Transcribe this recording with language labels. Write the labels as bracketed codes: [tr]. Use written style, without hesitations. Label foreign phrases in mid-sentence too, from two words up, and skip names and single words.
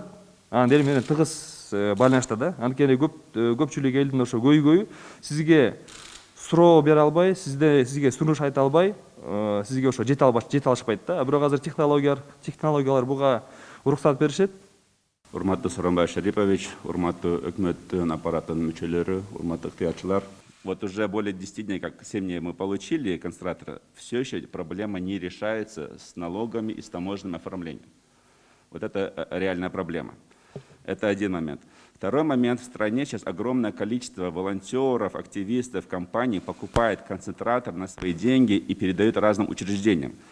[ky] Анан эл менен тыгыз байланышта да. Анткени көпчүлүк элдин ошо көйгөйү сизге суроо бере албай, сизге сунуш айта албай, сизге ошо жете алышпайт да. Бирок азыр технологиялар буга уруксат беришет. Урматтуу Сооронбай Шарипович, урматтуу өкмөттүн аппаратынын мүчөлөрү, урматтуу ыктыярчылар. [ru] Вот уже более 10 дней, как 7 дней мы получили концентратор, все еще проблема не решается с налогами и с таможенным оформлением. Вот это реальная проблема. Это один момент. Второй момент. В стране сейчас огромное количество волонтеров, активистов, компаний покупает концентратор на свои деньги и передают разным учреждениям.